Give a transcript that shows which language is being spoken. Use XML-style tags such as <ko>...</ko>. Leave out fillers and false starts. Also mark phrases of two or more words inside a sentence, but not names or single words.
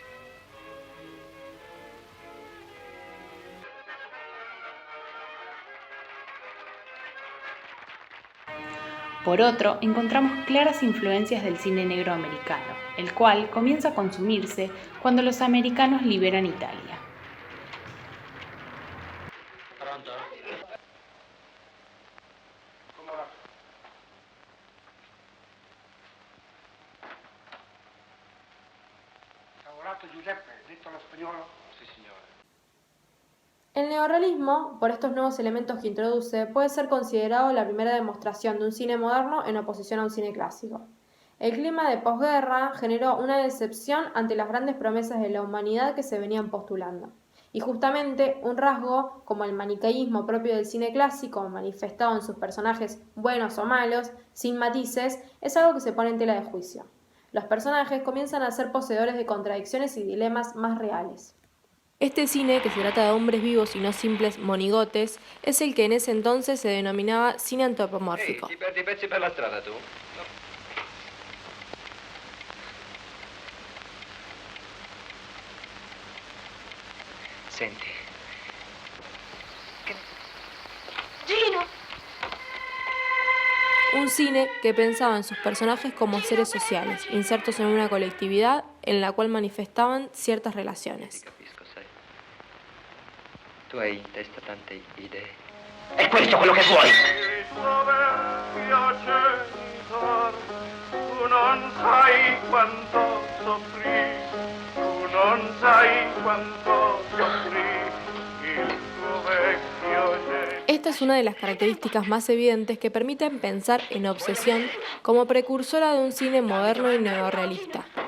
<es>Por otro, encontramos claras influencias del cine negro americano, el cual comienza a consumirse cuando los americanos liberan Italia.</es> <it>Pronto? Come va? Lavorato Giuseppe, detto allo spagnolo? Sì, signore.</it> <es>El neorrealismo, por estos nuevos elementos que introduce, puede ser considerado la primera demostración de un cine moderno en oposición a un cine clásico. El clima de posguerra generó una decepción ante las grandes promesas de la humanidad que se venían postulando. Y justamente un rasgo, como el maniqueísmo propio del cine clásico, manifestado en sus personajes buenos o malos, sin matices, es algo que se pone en tela de juicio. Los personajes comienzan a ser poseedores de contradicciones y dilemas más reales. Este cine, que se trata de hombres vivos y no simples monigotes, es el que en ese entonces se denominaba cine antropomórfico.</es> <it>Ti perdi i pezzi per la strada, tu? Senti, Gino!</it> <es>Un cine que pensaba en sus personajes como seres sociales, insertos en una colectividad en la cual manifestaban ciertas relaciones.</es> <it>capisco, sai. Tu hai in testa tante idee. È questo quello che vuoi? Tu non sai quanto soffrì, tu non sai quanto soffrì il tuo vecchio genio.</it> <es>Esta es una de las características más evidentes que permiten pensar en Obsesión como precursora de un cine moderno y neorrealista.</es>